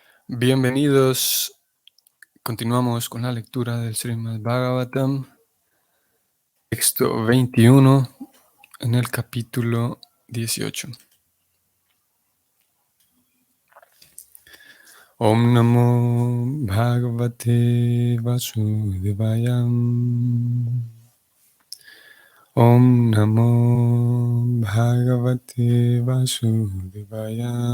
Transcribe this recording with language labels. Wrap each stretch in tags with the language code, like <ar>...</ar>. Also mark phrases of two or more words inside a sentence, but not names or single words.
<es>Bienvenidos. Continuamos con la lectura del Srimad Bhagavatam, texto 21, en el capítulo 18.</es> <sa>ॐ नमो भगवते वासुदेवाय. ॐ नमो भगवते वासुदेवाय.</sa>